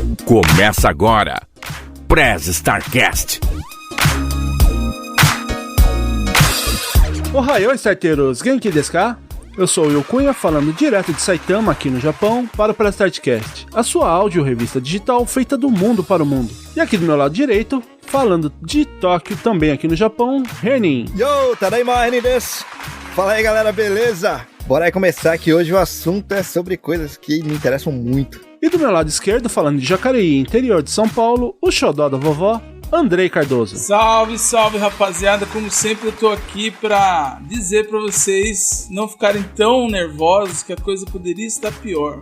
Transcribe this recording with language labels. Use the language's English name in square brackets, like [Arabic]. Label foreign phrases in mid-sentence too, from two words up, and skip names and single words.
[Portuguese] Começa agora, Press Starcast. Ohayou, starteiros! [Japanese] Genki desu ka? [Portuguese] Eu sou o Will Cunha, falando direto de Saitama, aqui no Japão, para o Press Starcast, a sua áudio-revista digital feita do mundo para o mundo. E aqui do meu lado direito, falando de Tóquio, também aqui no Japão, Renin. [Japanese] Yo, tadaima, Renin desu! [Portuguese] Fala aí, galera, beleza? Bora aí começar, que hoje o assunto é sobre coisas que me interessam muito. E do meu lado esquerdo, falando de Jacareí, interior de São Paulo, o xodó da vovó, Andrei Cardoso. Salve, salve, rapaziada. Como sempre, eu tô aqui pra dizer pra vocês não ficarem tão nervosos, que a coisa poderia estar pior.